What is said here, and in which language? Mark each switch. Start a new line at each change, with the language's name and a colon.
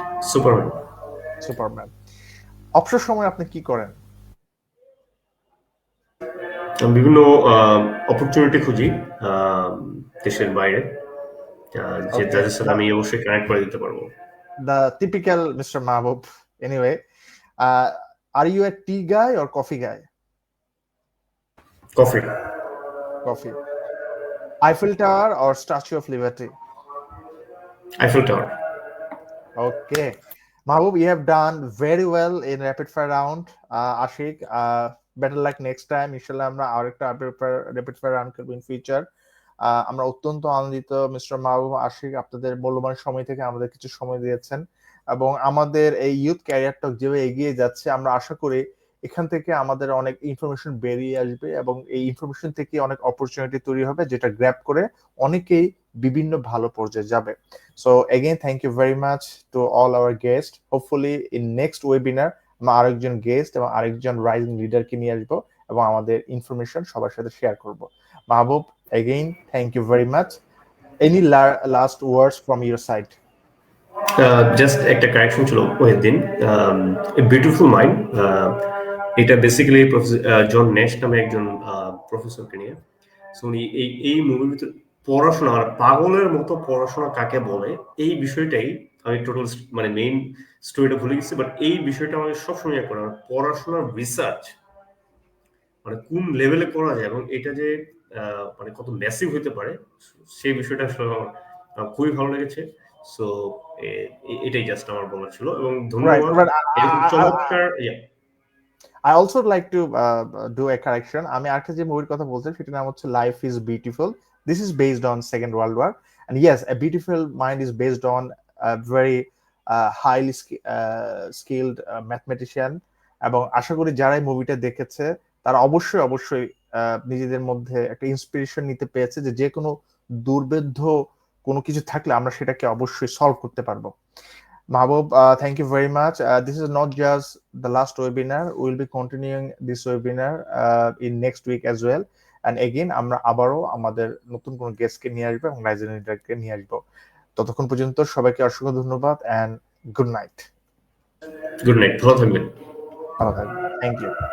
Bangla: Superman. Superman. অবসর সময় আপনি কি করেন? বিভিন্ন অপরচুনিটি খুঁজি দেশের বাইরে, যে তাদের সাথে আমি অবশ্যই কানেক্ট করে দিতে পারবো।
English: The typical Mr. Mahbub. Anyway, are you a tea guy or coffee guy?
Bangla: Coffee.
English: Coffee. Eiffel Tower or Statue of Liberty?
Bangla: Eiffel tower.
English: Okay. Mahbub, you have done very well in rapid fire round. Ashik, better luck next time. Inshallah,
Bangla: আমরা আরেকটা
English: rapid fire round
Bangla: করব
English: in future.
Bangla: আমরা অত্যন্ত আনন্দিত mister মাহবুব আশিক, আপনাদের মূল্যবান সময় থেকে আমাদের কিছু সময় দিয়েছেন এবং আমাদের এই ইউথ ক্যারিয়ার টক যেভাবে এগিয়ে যাচ্ছে আমরা আশা করি এখান থেকে আমাদের অনেক ইনফরমেশন বেরিয়ে আসবে এবং এই ইনফরমেশন থেকে অনেক অপরচুনিটি তৈরি হবে যেটা গ্র্যাব করে অনেকেই বিভিন্ন ভালো পর্যায়ে যাবে।
English: So again thank you very much to all our guest.
Bangla: Hopefully in next webinar আমরা আরেকজন গেস্ট এবং আরেকজন রাইজিং লিডারকে নিয়ে আসবো এবং আমাদের ইনফরমেশন সবার সাথে শেয়ার করব।
English: Mahbub, again thank you very much. Any last words from your side?
Bangla: Just একটা কারেকশন ছিল ওই দিন, বিউটিফুল মাইন্ড, এটা বেসিক্যালি জন ন্যাশ নামে একজন প্রফেসরকে নিয়ে। সো উনি এই মুভির ভিতরে পড়াশোনা আর পাগলের মতো পড়াশোনা কাকে বলে এই বিষয়টাই আমি টোটাল মানে মেইন স্টোরিটা ভুলে গেছি, বাট এই বিষয়টা আমাকে সবসময় করে পড়াশোনার রিসার্চ মানে কোন লেভেলে করা যায় এবং এটা যে মানে কত ম্যাসিভ হতে পারে সেই বিষয়টা খুবই ভালো লেগেছে। সো এটাই জাস্ট আমার বলার ছিল এবং ধন্যবাদ। চমৎকার।
English: I also like to do a correction.
Bangla: আমি আরেকটা যে মুভির কথা বলছি সেটার নাম হচ্ছে life is beautiful.
English: This is based on Second World War, and yes, a beautiful mind is based on a very highly skilled mathematician.
Bangla: এবং আশা করি যারা এই মুভিটা দেখেছে তারা অবশ্যই নিজেদের মধ্যে একটা ইন্সপিরেশন নিতে পেরেছে যে কোনো দুর্বেদ্য কোনো কিছু থাকলে আমরা সেটাকে অবশ্যই সলভ করতে পারবো।
English: Mahbub, thank you very much. This is not just the last webinar. We will be continuing this webinar in next week as well. And again,
Bangla: আমরা আবারও আমাদের নতুন কোনো গেস্টকে নিয়ে আসবো এবং রাইজিং লিডারকে নিয়ে আসবো। ততক্ষণ পর্যন্ত সবাইকে অসংখ্য ধন্যবাদ
English: and good night. Good night,
Bangla: ভালো থাকবেন। ভালো থাকবেন।
English: Thank you.